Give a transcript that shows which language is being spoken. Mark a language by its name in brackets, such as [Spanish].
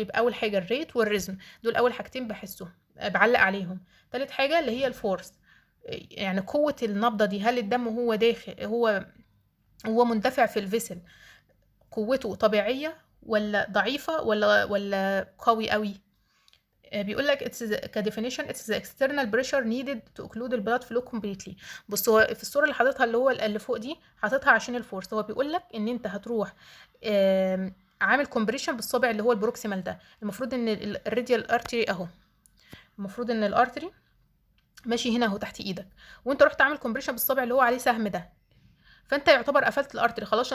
[Arabic] يبقى اول حاجه الريت والريزم، دول اول حاجتين بحسهم بعلق عليهم. تالت حاجه اللي هي الفورس، يعني قوه النبضه دي، هل الدم هو داخل هو مندفع في الفيسل، قوته طبيعيه ولا ضعيفه ولا قوي قوي. بيقول لك [English] كديفينيشن it's the external pressure needed to occlude the blood flow completely. [Arabic] بص، هو في الصوره اللي حاططها اللي هو اللي فوق دي حاططها عشان الفورس. هو بيقول لك ان انت هتروح عامل كومبريشن بالصابع اللي هو البروكسيمال ده. المفروض ان الراديال ارتري اهو، المفروض ان الارتري ماشي هنا اهو تحت ايدك، وانت رحت عامل كومبريشن بالصابع اللي هو عليه سهم ده، فانت يعتبر قفلت الارتري خلاص.